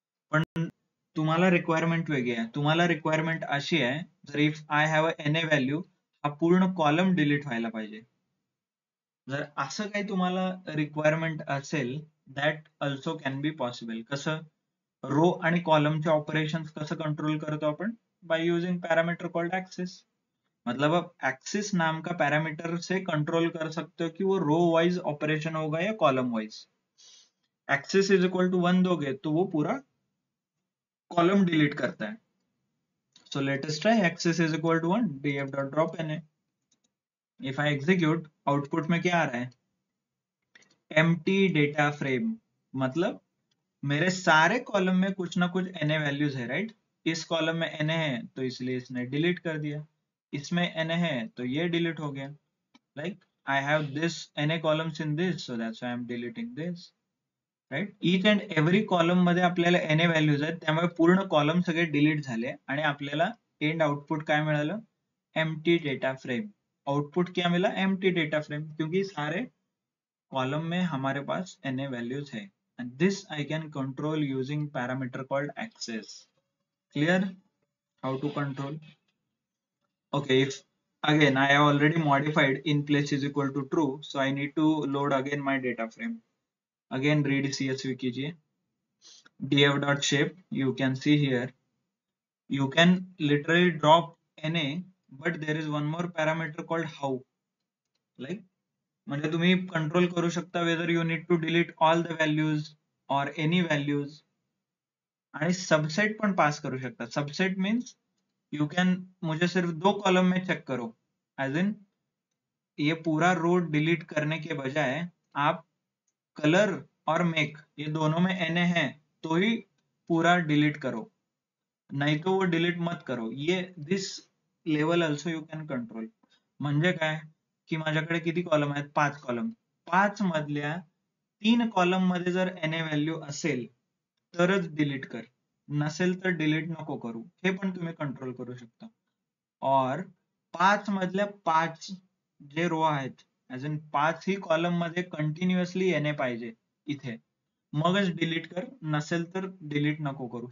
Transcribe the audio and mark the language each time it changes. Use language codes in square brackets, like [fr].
[mr] पण तुम्हाला रिक्वायरमेंट वेगळी आहे. तुम्हाला रिक्वायरमेंट अशी आहे, जर [en] if I have a na value, [mr] हा पूर्ण कॉलम डिलीट व्हायला पाहिजे. जर असं काही तुम्हाला रिक्वायरमेंट असेल, [en] That also can be possible. [mr] कसं रो आणि कॉलमचे ऑपरेशन्स कसं कंट्रोल करतो आपण? [en] By using parameter called axis. [hi] मतलब अब एक्सिस नाम का पैरामीटर से कंट्रोल कर सकते हो कि वो रो वाइज ऑपरेशन होगा या column wise. Axis is equal to 1 दोगे तो वो पूरा कॉलम डिलीट करता है. [en] So let us try axis is equal to 1 df dot drop na. If I execute, [hi] output में क्या आ रहा है? [en] empty data frame. [hi] मतलब मेरे सारे कॉलम में कुछ ना कुछ na वैल्यूज है, राइट? इस कॉलम में na है तो इसलिए इसने डिलीट कर दिया, इसमें na है तो ये डिलीट हो गया. [en] Like I have this na columns in this, so that's why I'm deleting this. [mr] Right, each and every column मध्ये आपल्याला na व्हॅल्यूज आहेत, त्यामुळे पूर्ण कॉलम सगळे डिलीट झाले आणि आपल्याला एंड आउटपुट काय मिळालं? [hi] Empty data frame. आउटपुट क्या मिला? एम्प्टी डेटा फ्रेम, क्योंकि सारे कॉलम में हमारे पास na वैल्यूज है. [en] And this I can control using parameter called axis. Clear how to control? Okay, if again I have already modified in place is equal to true, so I need to load again my data frame. Again read CSV कीजिए. df.shape, you can see here, you can literally drop na, but there is one more parameter called how. Like [mr] म्हणजे तुम्ही control करू शकता [en] whether you need to delete all the values or any values. [mr] आणि subset पण pass करू शकता. [hi] Subset means you can, मुझे सिर्फ 2 कॉलम में चेक करो, एज इन ये पूरा रो डिलीट करने के बजाय आप कलर और मेक ये दोनों में na है तो ही पूरा डिलीट करो, नाही तो वो डिलीट मत करो. [en] ये this level also you can control. [mr] म्हणजे काय की माझ्याकडे किती कॉलम आहेत? 5 कॉलम. 5 मधल्या 3 कॉलम मध्ये जर na व्हॅल्यू असेल तरच डिलीट कर, नसेल तर डिलीट नको करू. हे पण तुम्ही कंट्रोल करू शकता. और 5 मधल्या 5 जे रो आहेत, ऍज इन 5 ही कॉलम मध्ये कंटिन्युअसली na पाहिजे इथे, मगच डिलीट कर, नसेल तर डिलीट नको करू.